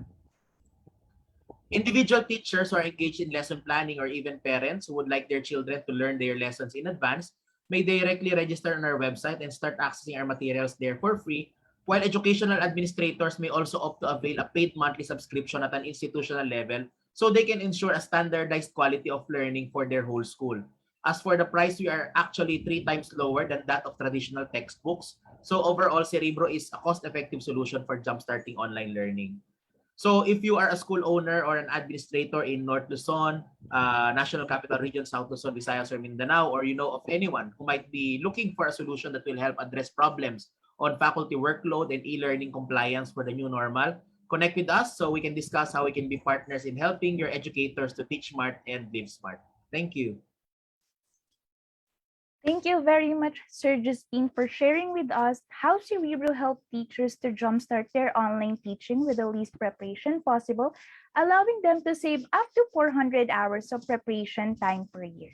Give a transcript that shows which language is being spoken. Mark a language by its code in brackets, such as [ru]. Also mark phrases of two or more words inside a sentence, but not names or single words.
[en] Individual teachers who are engaged in lesson planning, or even parents who would like their children to learn their lessons in advance, may directly register on our website and start accessing our materials there for free, while educational administrators may also opt to avail a paid monthly subscription at an institutional level so they can ensure a standardized quality of learning for their whole school. As for the price, we are actually 3 times lower than that of traditional textbooks. So overall, Cerebro is a cost-effective solution for jumpstarting online learning. So if you are a school owner or an administrator in North Luzon, National Capital Region, South Luzon, Visayas, or Mindanao, or you know of anyone who might be looking for a solution that will help address problems on faculty workload and e-learning compliance for the new normal, connect with us so we can discuss how we can be partners in helping your educators to teach smart and live smart. Thank you. Thank you very much, Sir Justine, for sharing with us how Cerebro helped teachers to jumpstart their online teaching with the least preparation possible, allowing them to save up to 400 hours of preparation time per year.